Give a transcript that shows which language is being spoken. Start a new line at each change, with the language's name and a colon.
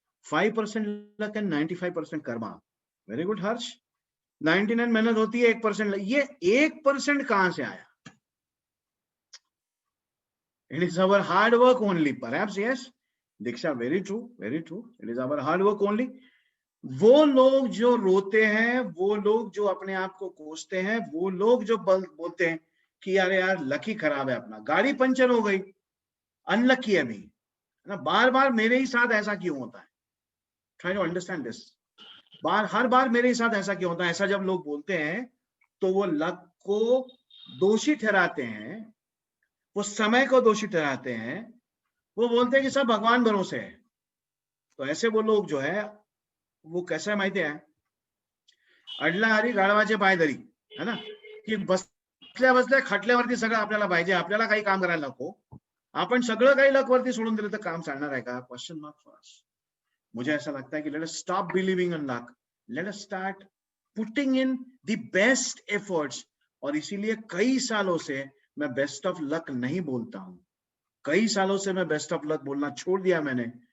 English: 5% luck and 95% karma. Very good, Harsh.
Hindi: 99 मेहनत होती है, 1% ये 1% कहां से आया?
English: It is our hard work only, perhaps, yes. Diksha, very true, very true. It is our hard work only.
Hindi: वो लोग जो रोते हैं, वो लोग जो अपने आप को कोसते हैं, वो लोग जो बोलते हैं कि यार यार लकी खराब है, अपना गाड़ी पंचर हो गई, अनलकी है अभी ना, बार बार मेरे ही साथ ऐसा क्यों होता है?
English: Try to understand this.
Hindi: हर बार मेरे ही साथ ऐसा क्यों होता है? ऐसा जब लोग बोलते हैं तो वो लक को दोषी ठहराते हैं, वो समय को दोषी ठहराते हैं, वो बोलते हैं कि सब भगवान भरोसे है। तो ऐसे वो लोग जो है वो कैसे
Marathi: माहिती है, अडला हरी गाढवाचे पाय धरी, है ना, की बसल्या बसल्या खटल्यावरती सगळं आपल्याला पाहिजे, आपल्याला काही काम करायला नको, आपण सगळं काही लक वरती सोडून दिलं तर काम चालणार आहे का?
English: Question mark for us.
Hindi: मुझे ऐसा लगता है कि
English: Let us stop believing in luck, let us start putting in the best efforts.
Hindi: और इसीलिए कई सालों से मैं बेस्ट ऑफ लक नहीं बोलता हूं, कई सालों से मैं बेस्ट ऑफ लक बोलना छोड़ दिया मैंने।